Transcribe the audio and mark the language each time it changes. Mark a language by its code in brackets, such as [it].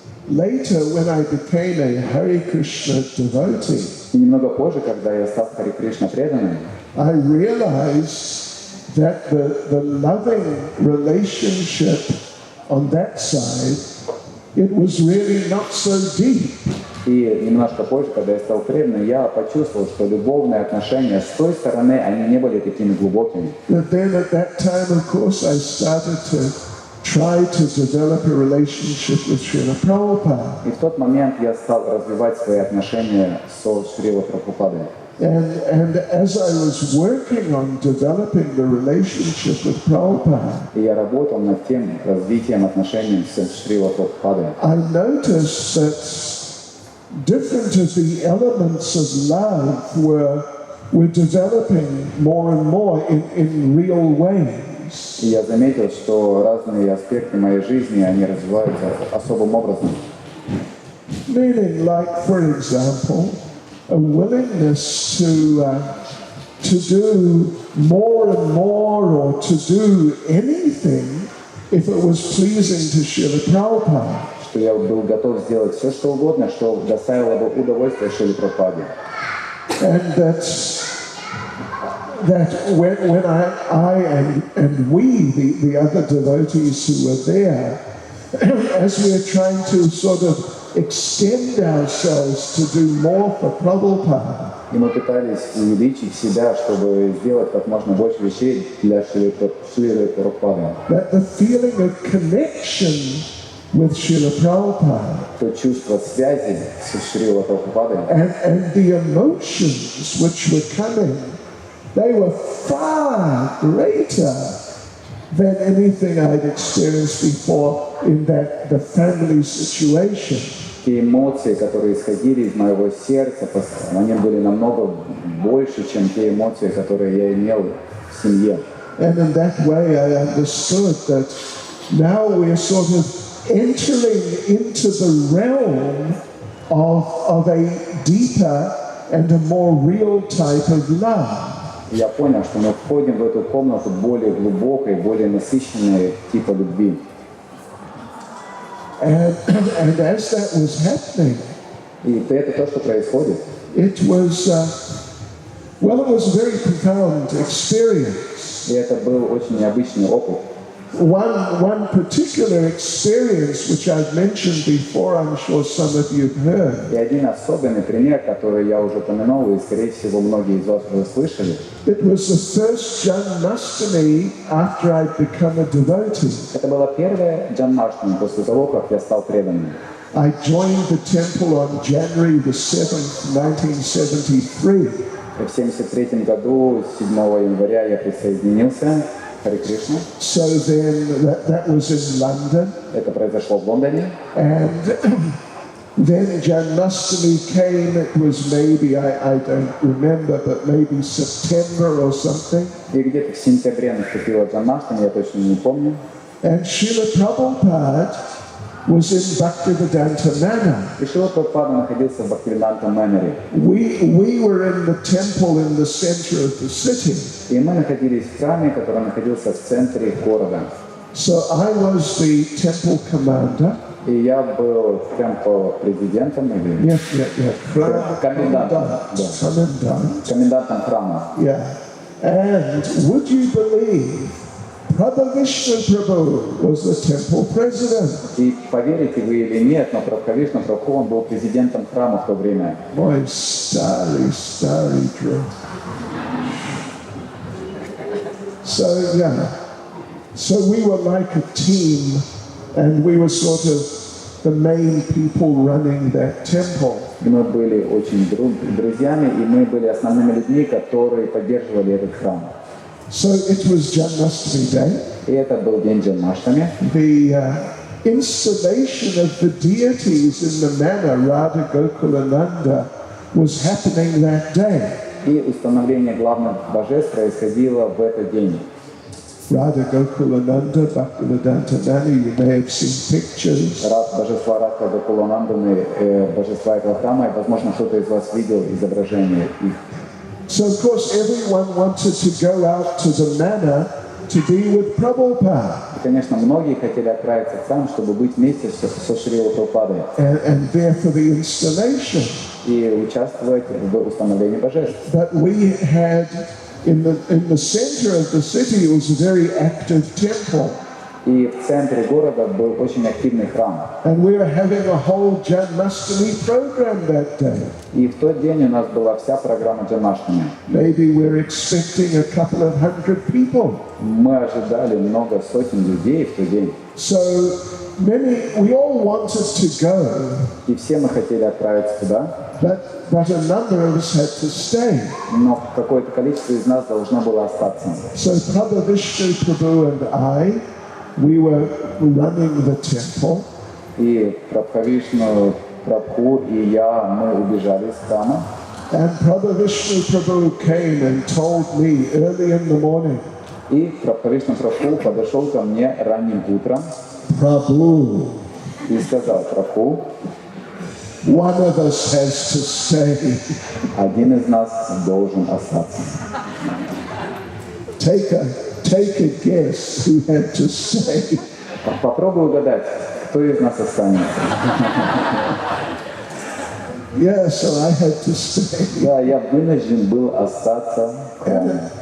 [en] Later, when I became a Hare Krishna devotee, [ru] И немного позже, когда я стал Харе Кришна преданным, [en] I realized that the loving relationship on that side, it was really not so deep. [ru] И немножко позже, когда я стал преданным, я почувствовал, что любовные отношения с той стороны, они не были такими глубокими. [en] But then at that time, of course, I started to try to develop a relationship with Srila Prabhupada. [ru] И в тот момент я стал развивать свои отношения со Шрилой Прабхупадой. [en] And as I was working on developing the relationship with Prabhupada, [ru] И я работал над тем развитием отношений с Шрилой Прабхупадой. [en] I noticed that different of the elements of love were developing more and more in real ways. [ru] И я заметил, что разные аспекты моей жизни, они развиваются особым образом. [en] Meaning, like, for example, a willingness to do more and more or to do anything if it was pleasing to Srila Prabhupada. [ru] Что я был готов сделать все, что угодно, что доставило бы удовольствие Шриле Прабхупаде. [en] And that when I and we, the other devotees who were there, as we are trying to sort of extend ourselves to do more for Prabhupada, [ru] И мы пытались увеличить себя, чтобы сделать как можно больше вещей для Шрилы Прабхупады. [en] that the feeling of connection with Srila Prabhupada [ru] То чувство связи с Шрилой Прабхупадой [en] and the emotions which were coming, they were far greater than anything I'd experienced before in the family situation. [ru] те эмоции, которые исходили из моего сердца, они были намного больше, чем те эмоции, которые я имел в семье. [en] And in that way I understood that now we're sort of entering into the realm of a deeper and a more real type of love. [ru] Я понял, что мы входим в эту комнату более глубокой, более насыщенной типа любви. [en] And as that was happening, [ru] И это то, что происходит. [en] it was a very profound experience. [ru] И это был очень необычный опыт. [en] One particular experience, which I've mentioned before, I'm sure some of you have heard. [ru] И один особенный пример, который я уже упомянул, и, скорее всего, многие из вас уже слышали. [en] It was the first Janmashtami after I'd become a devotee. [ru] Это была первая джанмаштами после того, как я стал преданным. [en] I joined the temple on January the 7th, 1973. [ru] В 1973 году, 7 января, я присоединился. Харе Кришна. [en] So then that was in London. [ru] Это произошло в Лондоне. [en] And then Janmashtami came, it was maybe, I don't remember, but maybe September or something. [ru] И где-то в сентябре наступила джанмаштами, я точно не помню. [en] And Srila Prabhupada was in Bhaktivedanta Manor. [ru] И Шрила Прабхупада находился в Бхактивиданта Манере. [en] We were in the temple in the center of the city. [ru] И мы находились в храме, который находился в центре города. [en] So I was the temple commander. [ru] И я был темпл-президентом или комендантом. Комендантом храма. [en] Yeah. And would you believe Prabhu Vishnu Prabhu was the temple president. [ru] И поверите вы или нет, но Прабхавишну Прабху, он был президентом храма в то время. Мой старый друг. [en] So yeah, so we were like a team, and we were sort of the main people running that temple. [ru] Мы были очень друзьями, и мы были основными людьми, которые поддерживали этот храм. [en] So it was Janmashtami Day. [ru] И это был день Джанмаштами. [en] The installation of the deities in the manor Radha Gokulananda was happening that day. [ru] И установление главных божеств происходило в этот день. [en] Radha Gokulananda, Bhaktivedanta Manor, you may have seen pictures. [ru] Божества Радха Гокулананданы, божества этого храма, и, возможно, кто-то из вас видел изображение их. [en] So of course everyone wanted to go out to the manor to be with Prabhupada. [ru] И, конечно, многие хотели отправиться в храм, чтобы быть вместе со Шрилой Прабхупадой. [en] And there for the installation. [ru] И участвовать в установлении божеств. [en] But we had in the center of the city, it was a very active temple. [ru] И в центре города был очень активный храм. [en] And we were having a whole Janmashtami program that day. [ru] И в тот день у нас была вся программа Джанмаштами. [en] Maybe we're expecting a couple of hundred people. [ru] Мы ожидали много сотен людей в тот день. [en] So we all wanted to go. [ru] И все мы хотели отправиться туда. [en] But a number of us had to stay. [ru] Но какое-то количество из нас должно было остаться. [en] So Prabhu Vishnu Prabhu and I, we were running the temple. [ru] И Прабхавишну Прабху и я, мы убежали из храма. [en] And Prabhu Vishnu Prabhu came and told me early in the morning. [ru] И Прабхавишну Прабху подошел ко мне ранним утром. [en] Prabhu. [ru] И сказал: Прабху, [en] one of us has to stay. [ru] один из нас должен остаться. [en] Take a guess who had to stay. [ru] Попробуй угадать, кто из нас останется. [en] Yeah, so I had to stay. [ru] Да, я вынужден был остаться в храме.